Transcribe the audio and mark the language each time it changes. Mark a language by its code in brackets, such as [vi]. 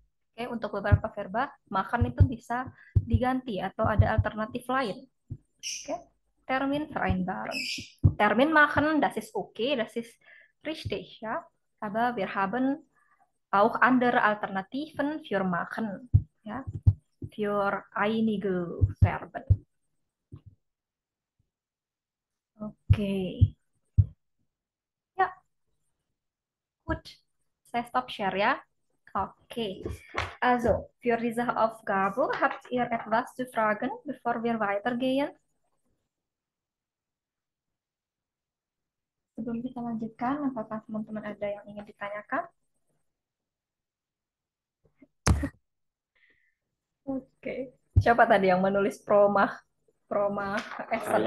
[id] Oke, untuk beberapa verba makan itu bisa diganti atau ada alternatif lain. [de] Oke, Termin vereinbaren. Termin machen, das ist okay, das ist richtig, ja. Aber wir haben auch andere Alternativen für machen, ja, für einige Verben. [id] Oke. [de] Ja, gut. [id] Saya stop share ya. [de] Okay, also für diese Aufgabe habt ihr etwas zu fragen, bevor wir weitergehen? [id] Sebelum kita lanjutkan, apakah teman-teman ada yang ingin ditanyakan? Oke, siapa tadi yang menulis promah Excel?